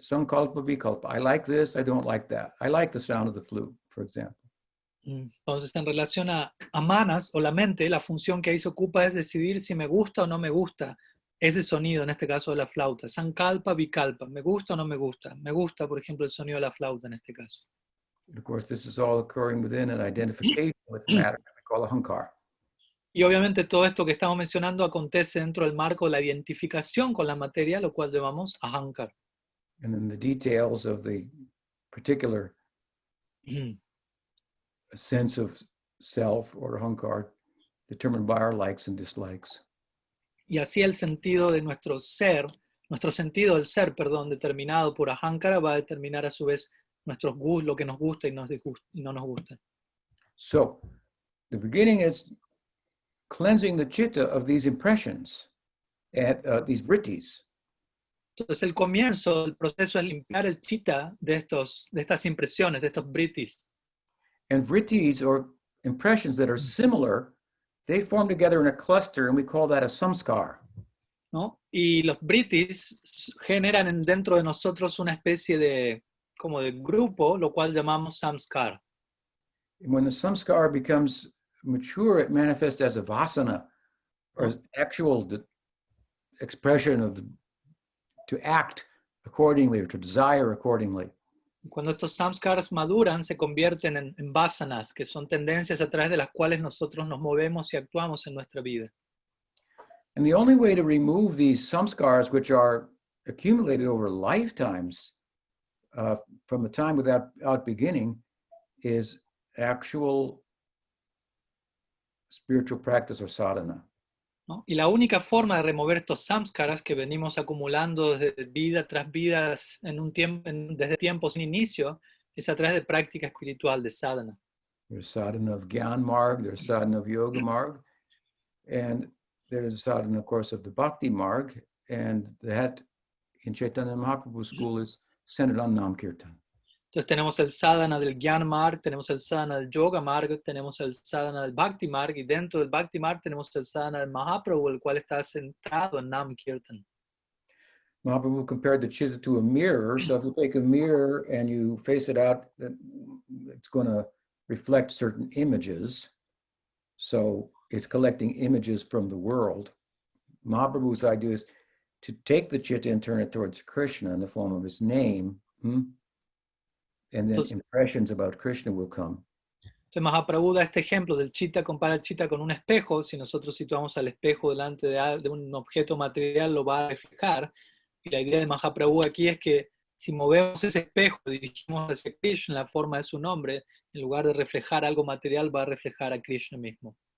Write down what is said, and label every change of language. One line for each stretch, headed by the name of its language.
English: Sankalpa, vikalpa. I like this, I don't like that. I like the sound of the flute, for example.
Spanish: Entonces, en relación a manas o la mente, la función que ahí se ocupa es decidir si me gusta o no me gusta ese sonido, en este caso de la flauta. Sankalpa, vikalpa. ¿Me gusta o no me gusta? Me gusta, por ejemplo, el sonido de la flauta en este caso.
English: Of course, this is all occurring within an identification with matter that we call ahankar.
Spanish: Y obviamente todo esto que estamos mencionando acontece dentro del marco de la identificación con la materia, lo cual llamamos ahankar.
English: And then the details of the particular sense of self or ahankar determined by our likes and dislikes.
Spanish: Y así el sentido de nuestro ser, nuestro sentido del ser, perdón, determinado por ahankara va a determinar a su vez nuestros gustos, lo que nos gusta y no nos gusta.
English: So, the beginning is cleansing the chitta of these impressions, and these vrittis.
Spanish: Entonces el comienzo del proceso es limpiar el chitta de estas impresiones, de estos vrittis.
English: And vrittis, or impressions that are similar, they form together in a cluster, and we call that a samskar.
Spanish: ¿No? Y los vrittis generan dentro de nosotros una especie de grupo, lo cual llamamos samskar.
English: And when the samskar becomes mature, it manifests as a vasana, or actual expression of to act accordingly or to desire accordingly.
Spanish: Cuando estos samskars maduran, se convierten en vasanas, que son tendencias a través de las cuales nosotros nos movemos y actuamos en nuestra vida.
English: And the only way to remove these samskars, which are accumulated over lifetimes from the time without beginning, is actual spiritual practice or sadhana.
Spanish: ¿No? Y la única forma de remover estos samskaras que venimos acumulando desde vida tras vida desde tiempos sin inicio es a través de práctica espiritual, de sadhana.
English: There's sadhana of Gyan Marg, there's sadhana of Yoga Marg, and there's sadhana, of course, of the Bhakti Marg, and that in Chaitanya Mahaprabhu's school is centered on Nam Kirtan.
Spanish: Entonces tenemos el sadhana del Gyan Marg, tenemos el sadhana del Yoga Marg, tenemos el sadhana del Bhakti Marg, y dentro del Bhakti Marg tenemos el sadhana del Mahaprabhu, el cual está centrado en Nam Kirtan.
English: Mahaprabhu compared the chitta to a mirror, so if you take a mirror and you face it out, it's going to reflect certain images. So it's collecting images from the world. Mahaprabhu's idea is to take the chitta and turn it towards Krishna in the form of his name. And then impressions about Krishna will come.
Spanish: Entonces Mahaprabhu da este ejemplo del chitta, compara el chitta con un espejo. Si nosotros situamos al espejo delante de un objeto material, lo va a reflejar. Y la idea de Mahaprabhu aquí es que si movemos ese espejo, dirigimos hacia Krishna en la forma de su nombre, en lugar de reflejar algo material, va a reflejar a Krishna mismo.